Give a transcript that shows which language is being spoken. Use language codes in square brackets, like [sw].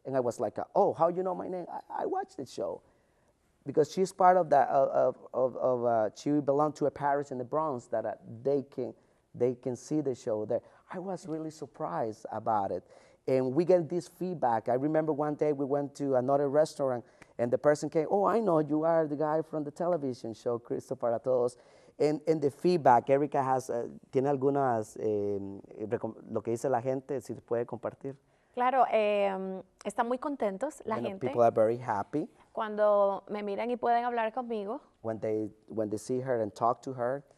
[en] And I was like, "Oh, how you know my name? I watched the show." Because she's part of that, she belonged to a parish in the Bronx that they can see the show there. I was really surprised about it. And we get this feedback. I remember one day we went to another restaurant and the person came, oh, I know you are the guy from the television show, Cristo para Todos. And the feedback, [es] Erica tiene algunas, lo que dice la gente, si puede compartir. Claro, están muy contentos la [en] And [es] gente [en] people are very happy [es] cuando me miran y pueden hablar conmigo, [en] when they see her and talk to her.